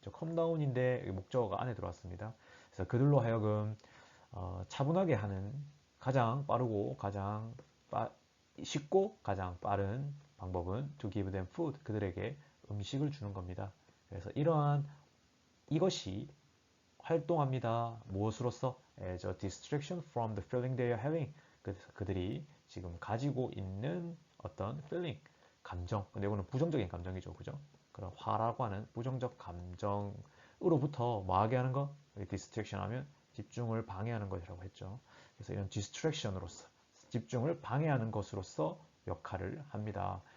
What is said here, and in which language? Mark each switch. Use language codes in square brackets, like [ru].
[en] calm down [ko] 인데 목적어가 안에 들어왔습니다. 그래서 그들로 하여금 차분하게 하는 가장 빠르고 가장 쉽고 가장 빠른 방법은 [en] to give them food. [ko] 그들에게 음식을 주는 겁니다. 그래서 이러한 이것이 활동합니다. 무엇으로서? [en] As a distraction from the feeling they are having. [ko] 그들이 지금 가지고 있는 어떤 feeling, 감정. 근데 이거는 부정적인 감정이죠. 그죠? 그런 화라고 하는 부정적 감정으로부터 뭐하게 하는 거? distraction 하면 집중을 방해하는 것이라고 했죠. 그래서 이런 distraction으로서 집중을 방해하는 것으로서 역할을 합니다.